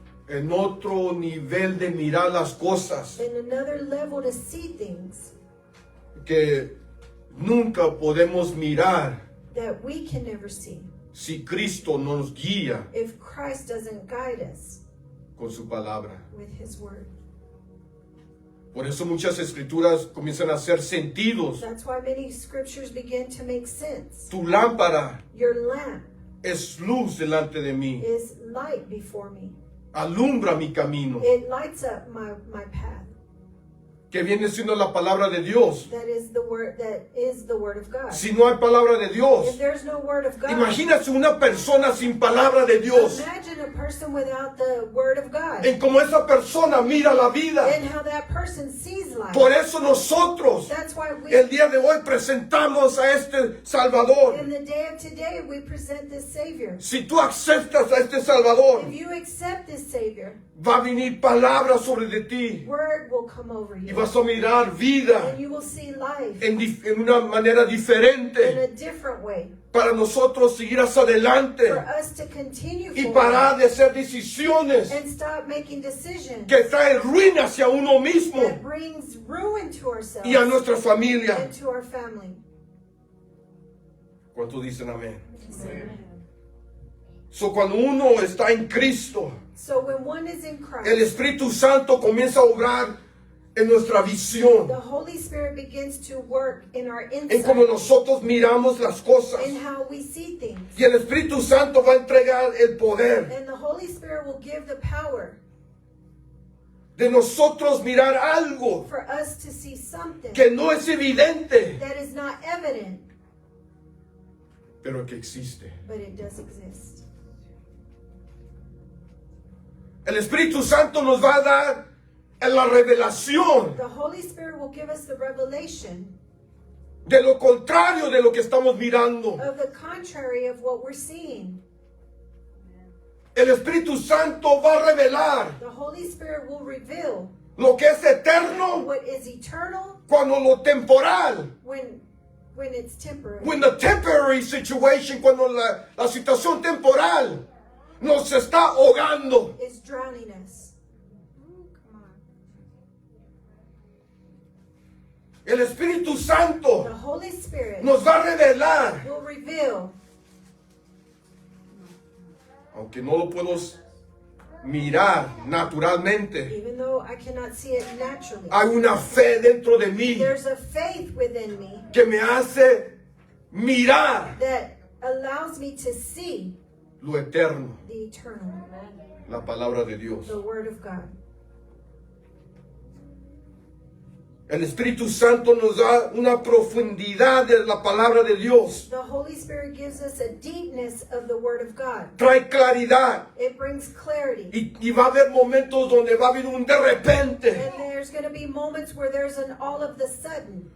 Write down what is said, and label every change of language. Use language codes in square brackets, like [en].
[es] en otro nivel de mirar las cosas [en] in another level to see things [es] que nunca podemos mirar [en] that we can never see [es] si Cristo nos guía [en] if Christ doesn't guide us [es] con su palabra. [en] with his word. [es] Por eso muchas escrituras comienzan a hacer sentidos. [en] That's why many scriptures begin to make sense. [es] Tu lámpara [en] Your lamp [es] es luz delante de mí. [en] is light before me. [es] Alumbra mi camino. [en] It lights up my path. [es] Que viene siendo la palabra de Dios. [en] That is the word of God. [es] Si no hay palabra de [en] If [es] Dios, [en] there's no word of God, [es] imagínate una persona sin palabra de Dios. [en] imagine a person without the word of God [es] En cómo esa persona mira la vida. [en] and how that person sees life. [es] Por eso nosotros [en] That's why we, [es] el día de hoy presentamos a este Salvador. [en] in the day of today, we present this Savior. [es] Si tú aceptas a este Salvador, [en] If you accept this Savior, [es] va a venir palabra sobre de ti [en] word will come over [es] y [en] you. [es] vas a mirar vida [en] And you will see life [es] en una manera [en] in [es] diferente [en] a different way. [es] para nosotros seguir hacia adelante [en] For us to continue [es] y [en] forward [es] parar de hacer decisiones [en] and stop making decisions [es] que traen ruina hacia uno mismo [en] that brings ruin to ourselves [es] y a nuestra familia. [en] and to our family. [es] ¿Cuántos dicen amén? So, cuando uno está en Cristo, [en] So when one is in [es] el [en] Christ, [es] Espíritu Santo comienza a obrar en nuestra visión, [en] the Holy Spirit begins to work in our [es] en cómo [en] insight, [es] nosotros miramos las cosas. [en] in how we see things. [es] Y el Espíritu Santo va a entregar el poder [en] And the Holy Spirit will give the power [es] de nosotros mirar algo [en] for us to see something [es] que no es evidente, [en] that is not evident, [es] pero que existe. [en] but it does exist. [es] El Espíritu Santo nos va a dar la revelación [en] The Holy Spirit will give us the revelation [es] de lo contrario de lo que estamos mirando. [en] of the contrary of what we're seeing. [es] El Espíritu Santo va a revelar [en] The Holy Spirit will reveal [es] lo que es eterno [en] what is eternal [es] cuando lo temporal, [en] when it's temporary. when the temporary situation, [es] cuando la situación temporal nos está ahogando. [en] Is drowning us. Come on. [es] El Espíritu [en] The [es] Santo [en] Holy Spirit [es] nos va a revelar, [en] will reveal, [es] aunque no lo puedo mirar naturalmente, [en] even though I cannot see it naturally. [es] hay una fe dentro de mí [en] There's a faith within me [es] que me hace mirar [en] that allows me to see [es] lo eterno, [en] the eternal, [es] la palabra de Dios. [en] the Word of God. [es] El Espíritu Santo nos da una profundidad de la palabra de Dios. [en] The Holy Spirit gives us a deepness of the Word of God. [es] Trae claridad. [en] It brings clarity. [es] Y va a haber momentos donde va a haber un de repente. [en] And there's going to be moments where there's an all of the sudden,